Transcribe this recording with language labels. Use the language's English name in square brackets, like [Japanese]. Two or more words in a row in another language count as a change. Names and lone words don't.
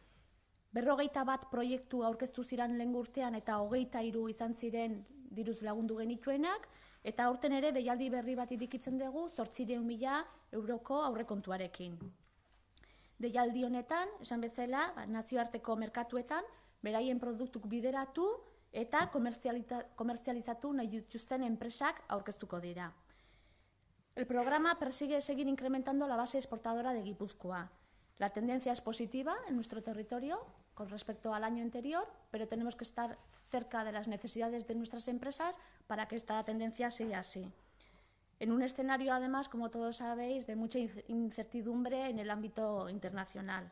[Basque] 51 proiektu aurkeztu ziren lehen urtean eta 23 izan ziren diruz lagundu genituenak eta aurten ere deialdi berri bat irekitzen dugu 800.000 euroko aurrekontuarekin. Deialdi honetan, esan bezala, nazioarteko merkatuetan beraien produktuk bideratu eta komerzializatu nahi dituzten enpresak aurkeztuko dira. [Spanish] El programa persigue seguir incrementando la base exportadora de Guipúzcoa. La tendencia es positiva en nuestro territorio con respecto al año anterior, pero tenemos que estar cerca de las necesidades de nuestras empresas para que esta tendencia siga así. En un escenario, además, como todos sabéis, de mucha incertidumbre en el ámbito internacional.